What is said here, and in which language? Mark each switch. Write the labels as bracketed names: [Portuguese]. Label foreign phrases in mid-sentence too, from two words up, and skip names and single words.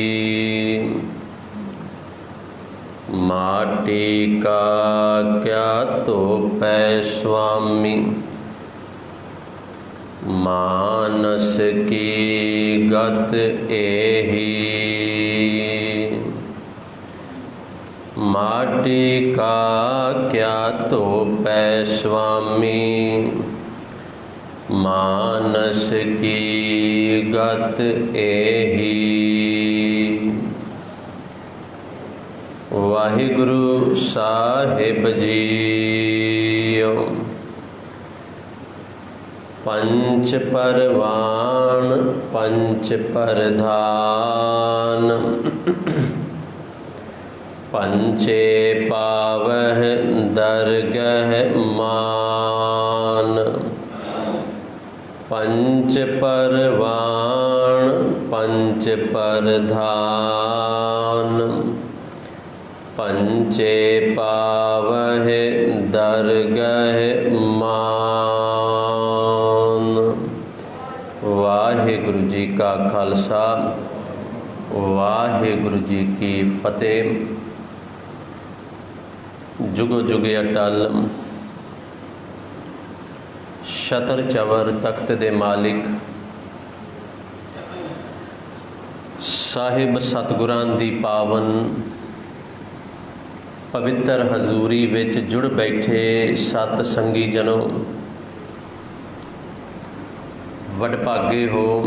[Punjabi] ਮਾਟੀ ਕਾ ਕਿਆ ਤੋਪੈ ਸੁਆਮੀ, ਮਾਨਸ ਕੀ ਗਤ ਏਹੀ। ਮਾਟੀ ਕਾ ਕਿਆ ਤੋਪੈ ਸੁਆਮੀ, ਮਾਨਸ ਕੀ ਗਤ ਏਹੀ। ਵਾਹਿਗੁਰੂ ਸਾਹਿਬ ਜੀਓ। ਪੰਚ ਪਰਵਾਨ ਪੰਚ ਪਰਧਾਨ, ਪੰਚੇ ਪਾਵਹ ਦਰਗਹ ਮਾਨ। ਪੰਚ ਪਰਵਾਨ ਪੰਚ ਪਰਧਾਨ, ਪੰਚੇ ਪਾਵਹ ਦਰਗਹ ਮਾਨ। ਵਾਹਿਗੁਰੂ ਜੀ ਕਾ ਖਾਲਸਾ, ਵਾਹਿਗੁਰੂ ਜੀ ਕੀ ਫਤੇਹ। ਜੁਗੋ ਜੁਗੇ ਅਟੱਲ ਛਤਰ ਚਵਰ ਤਖ਼ਤ ਦੇ ਮਾਲਿਕ ਸਾਹਿਬ ਸਤਿਗੁਰਾਂ ਦੀ ਪਾਵਨ ਪਵਿੱਤਰ ਹਜ਼ੂਰੀ ਵਿੱਚ ਜੁੜ ਬੈਠੇ ਸਤ ਸੰਗੀ ਜਨੋਂ, ਵਡਭਾਗੇ ਹੋ।